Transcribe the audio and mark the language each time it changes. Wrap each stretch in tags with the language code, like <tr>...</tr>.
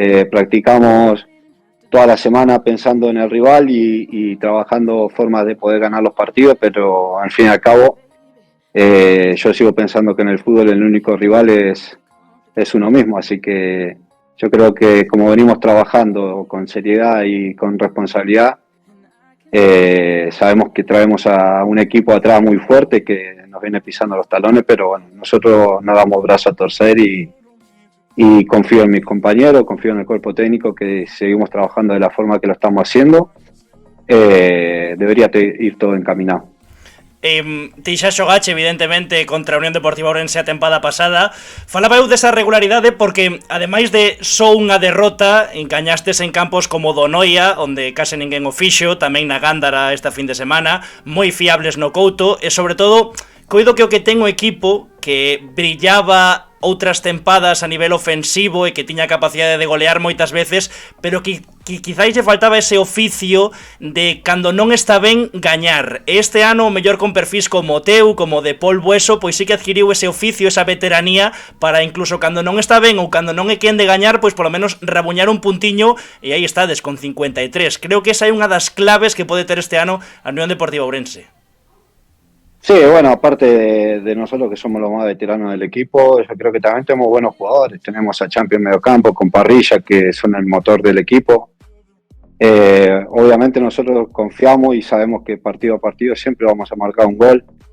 <es>Practicamos toda la semana pensando en el rival y trabajando formas de poder ganar los partidos, pero al fin y al cabo yo sigo pensando que en el fútbol el único rival es uno mismo, así que yo creo que como venimos trabajando con seriedad y con responsabilidad, sabemos que traemos a un equipo atrás muy fuerte que nos viene pisando los talones, pero bueno, nosotros no damos brazo a torcer y confío en mis compañeros, confío en el cuerpo técnico, que seguimos trabajando de la forma que lo estamos haciendo, debería ir todo encaminado.</es> <gl>ti xa xogache evidentemente contra a Unión Deportiva Ourense a tempada pasada. Falaba eu desa regularidade porque ademais de só unha derrota, engañastes en campos como Donoia, onde case ninguén o fixo, tamén na Gándara esta fin de semana, moi fiables no Couto, e sobre todo coido que o que ten o equipo que brillaba outras tempadas a nivel ofensivo e que tiña capacidade de golear moitas veces, pero que quizáis lle faltaba ese oficio de cando non está ben gañar. E este ano, o mellor con perfis como o teu, como de Paul Bueso, pois sí que adquiriu ese oficio, esa veteranía, para incluso cando non está ben ou cando non é quen de gañar, pois polo menos rabuñar un puntiño, e aí estades con 53. Creo que esa é unha das claves que pode ter este ano a Unión Deportiva Ourense.</gl> <es>Sí, bueno, aparte de nosotros que somos los más veteranos del equipo, yo creo que también tenemos buenos jugadores. Tenemos a Champions Mediocampo con Parrilla, que son el motor del equipo. Obviamente nosotros confiamos y sabemos que partido a partido siempre vamos a marcar un gol.</es>